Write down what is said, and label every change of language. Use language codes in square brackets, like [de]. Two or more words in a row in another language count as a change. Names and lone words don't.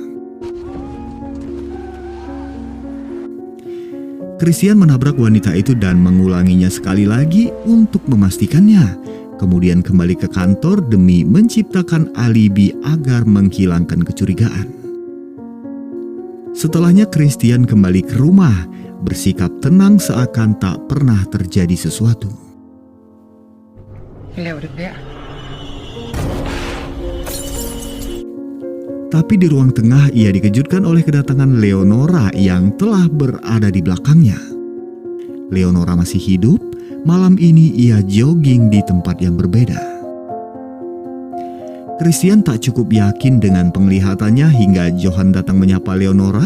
[id] Christian menabrak wanita itu dan mengulanginya sekali lagi untuk memastikannya. Kemudian kembali ke kantor demi menciptakan alibi agar menghilangkan kecurigaan. Setelahnya Christian kembali ke rumah, bersikap tenang seakan tak pernah terjadi sesuatu. [da] Hvad laver du der? [id] Tapi di ruang tengah ia dikejutkan oleh kedatangan Leonora yang telah berada di belakangnya. Leonora masih hidup, malam ini ia jogging di tempat yang berbeda. Christian tak cukup yakin dengan penglihatannya hingga Johan datang menyapa Leonora.